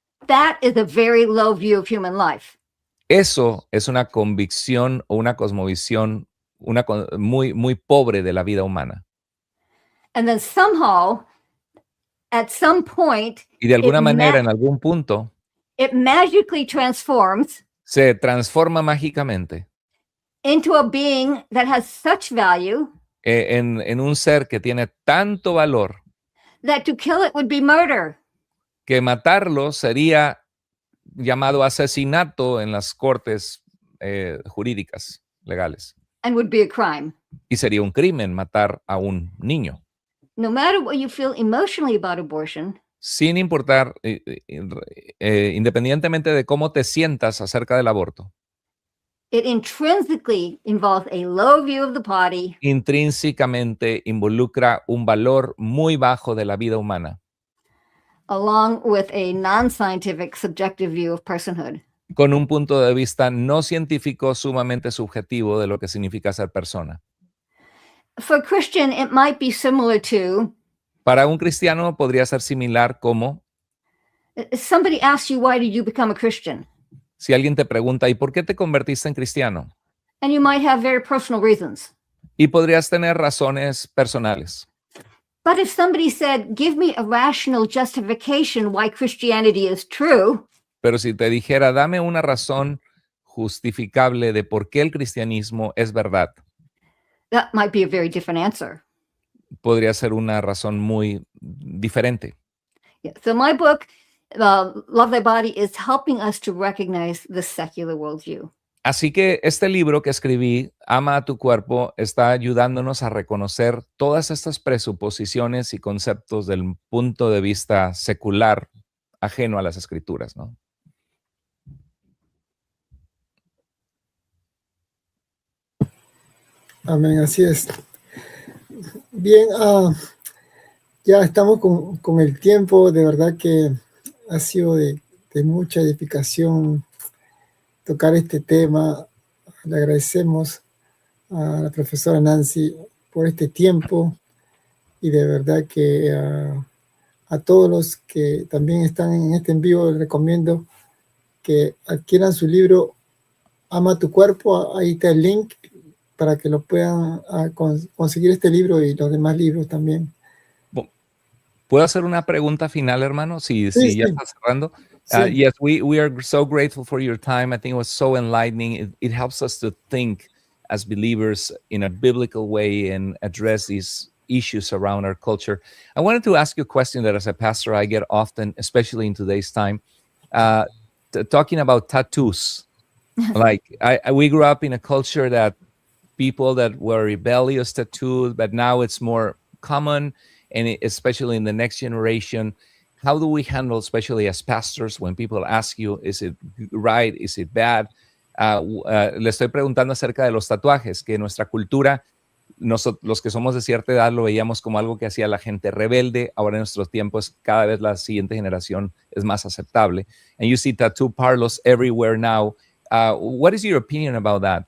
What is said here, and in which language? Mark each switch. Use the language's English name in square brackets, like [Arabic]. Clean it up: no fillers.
[English] That is a very low view of human life. [Spanish] Eso es una convicción o una cosmovisión muy pobre de la vida humana. [English] And then somehow, at some point, [Spanish] Y de alguna manera, en algún punto, [English] it magically transforms [Spanish] se transforma mágicamente [English] into a being that has such value [Spanish] en un ser que tiene tanto valor [English] that to kill it would be murder. [Spanish] que matarlo sería llamado asesinato en las cortes jurídicas legales. [English] And would be a crime. [Spanish] Y sería un crimen matar a un niño. [English] No matter what you feel emotionally about abortion, [Spanish] Sin importar, independientemente de cómo te sientas acerca del aborto, [English] it intrinsically involves a low view of the body, [Spanish] intrínsecamente involucra un valor muy bajo de la vida humana, [English] along with a non-scientific subjective view of personhood. [Spanish] con un punto de vista no científico sumamente subjetivo de lo que significa ser persona. [English] For a Christian, it might be similar to [Spanish] Para un cristiano podría ser similar como [English] somebody asks you, why did you become a Christian? [Spanish] si alguien te pregunta, ¿y por qué te convertiste en cristiano? [English] And you might have very personal reasons. [Spanish] Y podrías tener razones personales. [English] But if somebody said, give me a rational justification why Christianity is true, [Spanish] Pero si te dijera, dame una razón justificable de por qué el cristianismo es verdad, [English] that might be a very different answer. [Spanish] podría ser una razón muy diferente. [English] Yeah. So my book, Love Thy Body, is helping us to recognize the secular worldview. [Spanish] Así que este libro que escribí, Ama a tu cuerpo, está ayudándonos a reconocer todas estas presuposiciones y conceptos del punto de vista secular, ajeno a las escrituras, ¿no? Amén, así es. Bien, ya estamos con el tiempo. De verdad que ha sido de mucha edificación tocar este tema. Le agradecemos a la profesora Nancy por este tiempo y de verdad que a todos los que también están en este en vivo les recomiendo que adquieran su libro Ama tu cuerpo. Ahí está el link para que lo puedan conseguir este libro y los demás libros también. ¿Puedo hacer una pregunta final, hermano? Si ya estás cerrando. [English] Yes, we are so grateful for your time. I think it was so enlightening. It helps us to think as believers in a biblical way and address these issues around our culture. I wanted to ask you a question that as a pastor I get often, especially in today's time, talking about tattoos. Like we grew up in a culture that people that were rebellious tattooed, but now it's more common, and especially in the next generation. How do we handle, especially as pastors, when people ask you, is it right, is it bad? [Spanish] Le estoy preguntando acerca de los tatuajes, que nuestra cultura, los que somos de cierta edad lo veíamos como algo que hacía la gente rebelde. Ahora en nuestros tiempos cada vez la siguiente generación es más aceptable. [English] And you see tattoo parlors everywhere now. What is your opinion about that?